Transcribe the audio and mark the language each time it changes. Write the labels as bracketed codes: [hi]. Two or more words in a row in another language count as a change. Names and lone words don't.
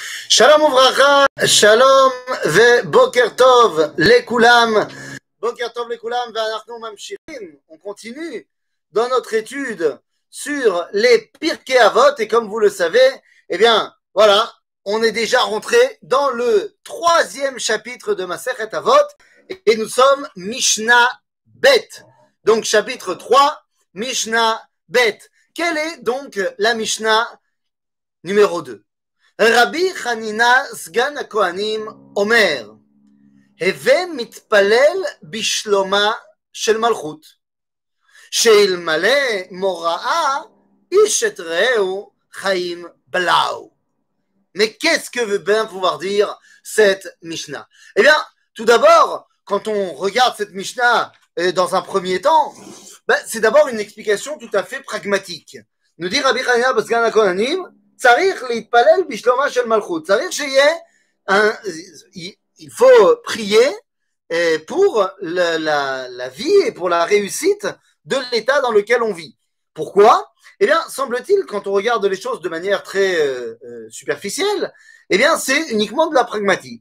[he] שלום וברכה, שלום ובוקר טוב לכולם. בוקר טוב לכולם, ואנחנו ממשיכים. [fr] On continue dans notre étude sur les Pirkei Avot et comme vous le savez, eh bien, voilà, on est déjà rentré dans le 3e chapitre de Masechet Avot et nous sommes [he] משנה ב. [fr] Donc chapitre 3, [he] משנה ב. [fr] Quelle est donc la Mishnah numéro 2? [he] רבי חנינה סגן הכהנים אומר, הווה מתפלל בשלומה של מלכות, שאלמלא מוראה איש את רעהו חיים בלעו. [fr] Mais qu'est-ce que veut bien pouvoir dire cette Mishnah? Eh bien, tout d'abord, quand on regarde cette Mishnah dans un premier temps, c'est d'abord une explication tout à fait pragmatique. Nous dit [he] Rabbi Hanina Sgan HaKohanim, צריך להתפלל בשלומה של מלכות. צריך שיהיה, [fr] il faut prier pour la vie et pour la réussite de l'état dans lequel on vit. Pourquoi? Eh bien, semble-t-il, quand on regarde les choses de manière très superficielle, eh bien, c'est uniquement de la pragmatie.